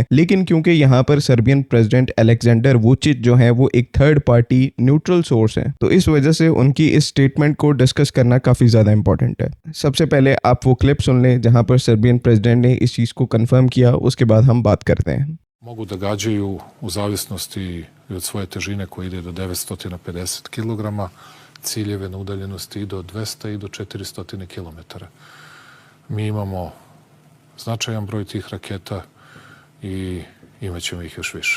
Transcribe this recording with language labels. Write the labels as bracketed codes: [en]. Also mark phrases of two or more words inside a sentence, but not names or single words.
[hi] लेकिन क्योंकि यहाँ पर [en] Serbian president [hi] अलेक्जेंडर वुचिच जो है वो एक [en] third party neutral source [hi] है, तो इस वजह से उनकी इस स्टेटमेंट को डिस्कस करना काफी ज्यादा इंपॉर्टेंट है। सबसे पहले आप वो क्लिप सुन लें जहां पर [en] Serbian president [hi] ने इस चीज को कंफर्म किया, उसके बाद हम बात करते हैं। [sr] Mogu da gađaju u zavisnosti i od svoje težine koja ide do 950 kg, ciljeve na udaljenosti i do 200 i do 400 km. Mi imamo značajan broj tih raketa i imaćemo ih još više.